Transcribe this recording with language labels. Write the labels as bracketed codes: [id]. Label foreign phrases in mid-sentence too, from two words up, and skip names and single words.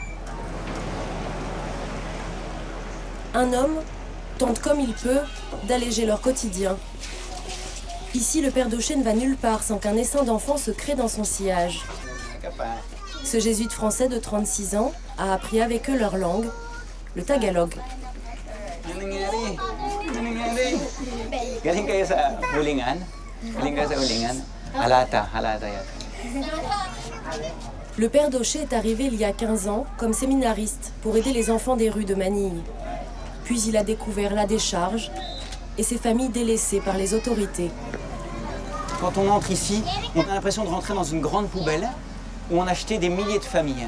[fr] Un homme tente comme il peut d'alléger leur quotidien. Ici, le père Daucher ne va nulle part sans qu'un essaim d'enfants se crée dans son sillage. Ce jésuite français de 36 ans a appris avec eux leur langue, le tagalog. [tl] Galing kayo sa hulingan? Galing kayo sa hulingan? Halata yan. [fr] Le père Daucher est arrivé il y a 15 ans comme séminariste pour aider les enfants des rues de Manille. Puis il a découvert la décharge et ses familles délaissées par les autorités. Quand on entre ici, on a l'impression de rentrer dans une grande poubelle où on a jeté des milliers de familles.